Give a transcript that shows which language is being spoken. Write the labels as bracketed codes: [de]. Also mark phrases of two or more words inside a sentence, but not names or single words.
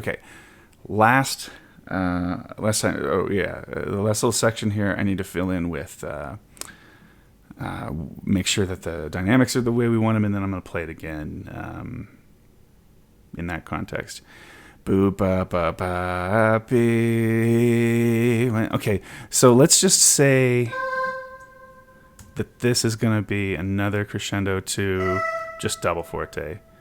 [en] Okay, last time. Oh yeah, the last little section here. I need to fill in with make sure that the dynamics are the way we want them, and then I'm going to play it again in that context. Boop ba ba ba bee. Okay, so let's just say that this is going to be another crescendo to just double forte.